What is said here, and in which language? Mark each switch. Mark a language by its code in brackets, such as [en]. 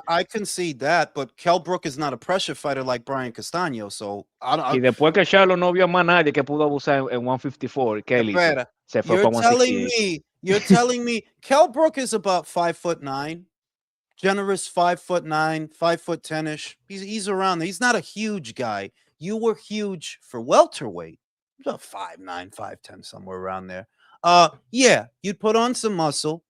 [en] I concede that, but Kell Brook is not a pressure fighter like Brian Castano. So [es] Y después que Charlo no vio más nadie que pudo abusar en 154, ¿qué él hizo? Espera, Se fue para 168. [en] you're telling me Kell Brook is about 5'9", generous 5'9", 5'10"ish. He's around there. He's not a huge guy. You were huge for welterweight. About 5'9", 5'10", somewhere around there. Yeah, you'd put on some muscle.